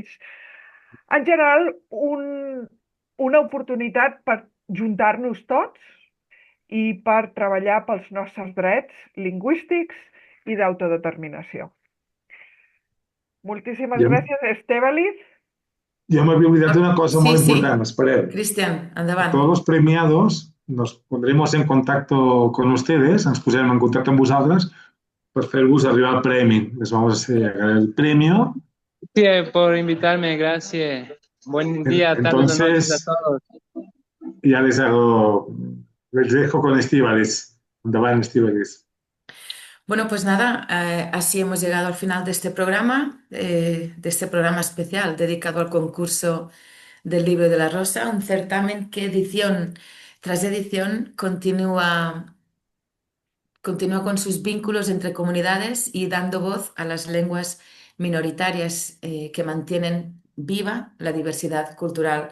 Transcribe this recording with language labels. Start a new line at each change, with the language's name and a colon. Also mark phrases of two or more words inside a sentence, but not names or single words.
Catalan: En general, una oportunitat per juntar-nos tots i per treballar pels nostres drets lingüístics i d'autodeterminació. Moltíssimes gràcies, Estévaliz.
Spanish: Yo me había olvidado una cosa muy importante,
Catalan: espereu. Cristian, endavant.
Spanish: Todos los premiados nos pondremos en contacto con ustedes,
Catalan: ens posarem en contacte amb vosaltres per fer-vos arribar el premi.
Spanish: Les vamos a hacer el premio. Sí, por invitarme, gracias. Buen día, tardes, noches a todos. Ya les dejo con Estíbaliz.
Catalan: Endavant, Estíbaliz.
Spanish: Bueno, pues nada, así hemos llegado al final de este programa especial dedicado al concurso del Libro de la Rosa, un certamen que edición tras edición continúa con sus vínculos entre comunidades y dando voz a las lenguas minoritarias que mantienen viva la diversidad cultural.